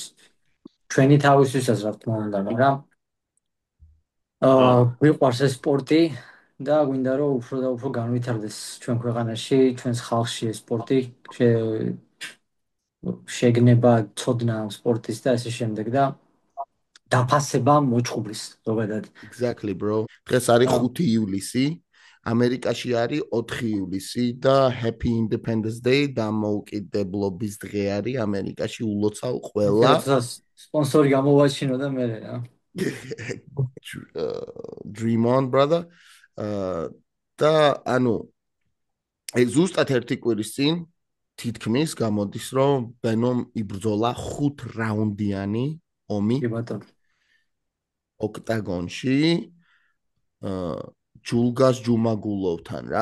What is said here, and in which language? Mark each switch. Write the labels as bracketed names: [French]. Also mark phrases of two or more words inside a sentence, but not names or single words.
[Georgian] ჩვენი თავისთვისაც რა თქმა უნდა, მაგრამ გვიყვარს ეს სპორტი და გვინდა რომ უფრო და უფრო განვითარდეს ჩვენ ქვეყანაში, ჩვენს ხალხში ეს სპორტი, შეგნება ცოდნა ამ სპორტის და ესე შემდეგ და დაფასება მოჩხუბლის ზოგადად. [English] Exactly, bro. [Georgian] დღეს არის 5 ივლისი, ამერიკაში არის 4 ივლისი და [English] Happy Independence Day [Georgian] დამოუკიდებლობის დღე არის ამერიკაში ულოცავ ყველა. სპონსორი გამოვაჩინო და მე რა. [English] Dream on, brother. [Georgian] და ანუ ზუსტად ერთი კვირის წინ თითქმის გამოდის რომ ბენომ იბრძოლა 5 რაუნდიანი ომი ოქტაგონში ჯულგას ჯუმაგულოვთან რა.